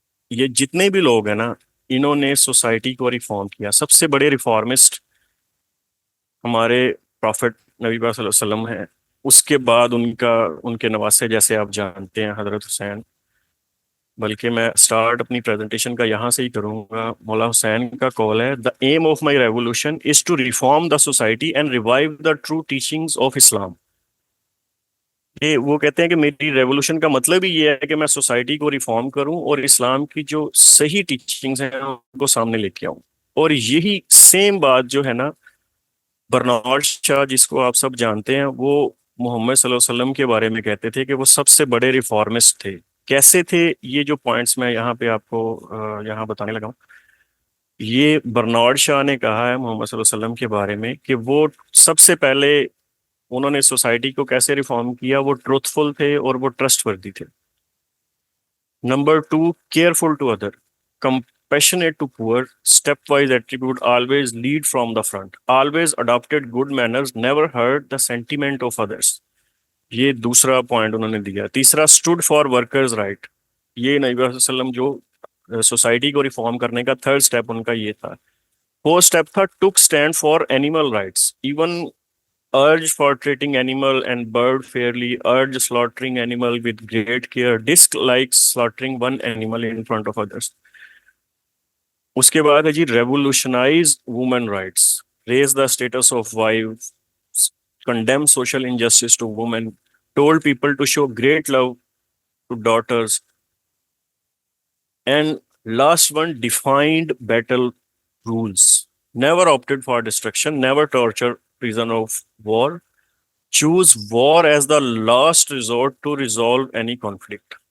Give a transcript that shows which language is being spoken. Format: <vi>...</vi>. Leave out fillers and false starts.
<ur>یہ جتنے بھی لوگ ہیں نا، انہوں نے سوسائٹی کو ریفارم کیا. سب سے بڑے ریفارمسٹ ہمارے پرافٹ نبی پاک صلی اللہ علیہ وسلم ہیں. اس کے بعد ان کے نواسے جیسے آپ جانتے ہیں حضرت حسین. بلکہ میں اسٹارٹ اپنی پریزنٹیشن کا یہاں سے ہی کروں گا. مولا حسین کا قول ہے:</ur> <en>The aim of my revolution is to reform the society and revive the true teachings of Islam.</en> <ur>یہ وہ کہتے ہیں کہ میری ریولیوشن کا مطلب ہی یہ ہے کہ میں سوسائٹی کو ریفارم کروں اور اسلام کی جو صحیح ٹیچنگز ہیں ان کو سامنے لے کے آؤں. اور یہی سیم بات جو ہے نا، برنارڈ شاہ جس کو آپ سب جانتے ہیں، وہ محمد صلی اللہ علیہ وسلم کے بارے میں کہتے تھے کہ وہ سب سے بڑے ریفارمسٹ تھے. کیسے تھے؟ یہ جو پوائنٹس میں یہاں پہ آپ کو یہاں بتانے لگا ہوں. یہ برنارڈ شاہ نے کہا ہے محمد صلی اللہ علیہ وسلم کے بارے میں کہ وہ سب سے پہلے انہوں نے سوسائٹی کو کیسے ریفارم کیا؟ وہ ٹروتھ فل تھے اور وہ ٹرسٹ وردی تھے.</ur> <en>Number 2، careful to other, compassionate to poor, stepwise attribute always lead from the front, always adopted good manners, never hurt the sentiment of others.</en> <ur>یہ دوسرا پوائنٹ انہوں نے دیا.</ur> <en>تیسرا، stood for workers right.</en> <ur>یہ نبی صلی اللہ علیہ وسلم جو سوسائٹی کو ریفارم کرنے کا تھرڈ سٹیپ ان کا یہ تھا.</ur> <en>Fourth step تھا took stand for animal rights, even urge for treating animal and bird fairly, urge slaughtering animal with great care, dislike slaughtering one animal in front of others.</en> <ur>اس کے بعد ہے جی</ur> <en>Revolutionized women rights, raise the status of wife, condemn social injustice to women, told people to show great love to daughters. And last one, defined battle rules, never opted for destruction, never torture prison of war, choose war as the last resort to resolve any conflict.</en>